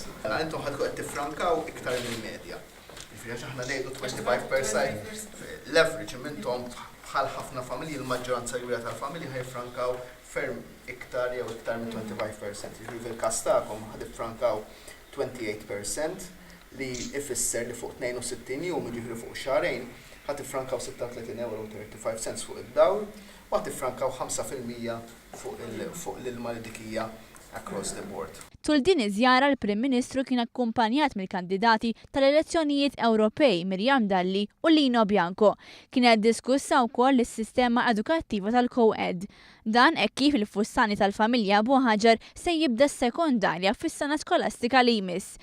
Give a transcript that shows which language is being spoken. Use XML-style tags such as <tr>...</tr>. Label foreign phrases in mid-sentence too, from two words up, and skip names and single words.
<mt>Intom ħadku qed tiffrankaw iktar mill-medja. Jifieri aħna ngħidu 25% leverage minnhom bħal ħafna familji, il-maġġoranza kbira tal-familji ħajfrankaw ferm iktar jew iktar minn 25%. Jifieri fil-każ tagħkom ħad iffrankaw 28% li ifisser li fuq 62 jum jiġifieri fuq xahrejn ħat iffrankaw 36 euro u 35 cents fuq id-dawl u ħat iffrankaw 5% fuq l-ilma li dikija</mt> <en>across the board.</en> <mt>Tul din iż-żjara l-Prim Ministru kien akkumpanjat mill-kandidati tal-elezzjonijiet Ewropej Mirjam Dalli u Lino Bianco. Kienet diskussa wkoll is-sistema edukattiva tal-co-ed. Dan hekk kif il-fussani tal-familja Buħaġar se jibda s-sekondarja fis-sena skolastika li jmiss.</mt>